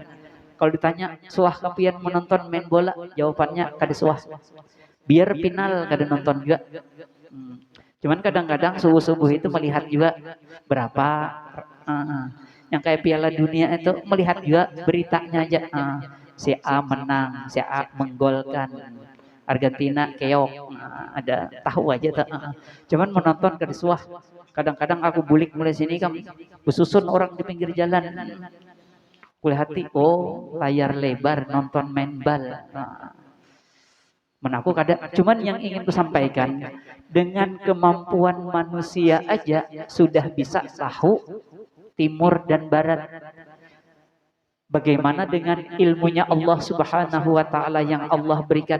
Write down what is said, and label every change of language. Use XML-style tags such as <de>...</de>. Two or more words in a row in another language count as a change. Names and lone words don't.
<bjn>Kalau ditanya suah kapian menonton main bola, jawabannya kada suah. Biar final kada nonton juga. Cuman kadang-kadang subuh-subuh itu melihat juga berapa yang kayak Piala Dunia itu, melihat juga beritanya aja.</bjn> <id>Si A menang, si A menggolkan, Argentina keok, ada tahu aja tak.</id> <bjn>Cuman menonton kada suah. Kadang-kadang aku bulik mulai sini kan, bersusun orang di pinggir jalan.</bjn> <id>Kulihat oh layar lebar nonton main bal.</id> <bjn>Menaku kada.</bjn> <id>Cuman yang ingin ku sampaikan, dengan kemampuan manusia aja sudah bisa tahu timur dan barat. Bagaimana dengan ilmunya Allah</id> <ar>Subhanahu wa taala</ar> <id>yang Allah berikan.</id>